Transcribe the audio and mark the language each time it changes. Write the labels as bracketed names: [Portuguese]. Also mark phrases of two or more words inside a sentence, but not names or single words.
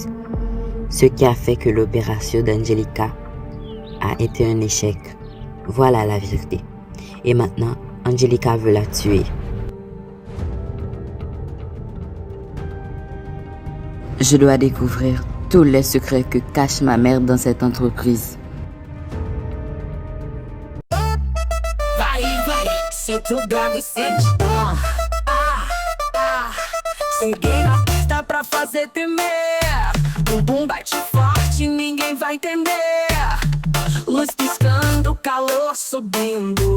[French] Ce qui a fait que l'opération d'Angelica a été un échec. Voilà la vérité. Et maintenant, Angelica veut la tuer. Je dois découvrir tous les secrets que cache ma mère dans cette entreprise. [Portuguese] Sinto o grave sente. Cheguei na pista pra fazer tremer. Bumbum bate forte, ninguém vai entender. Luz piscando, calor subindo.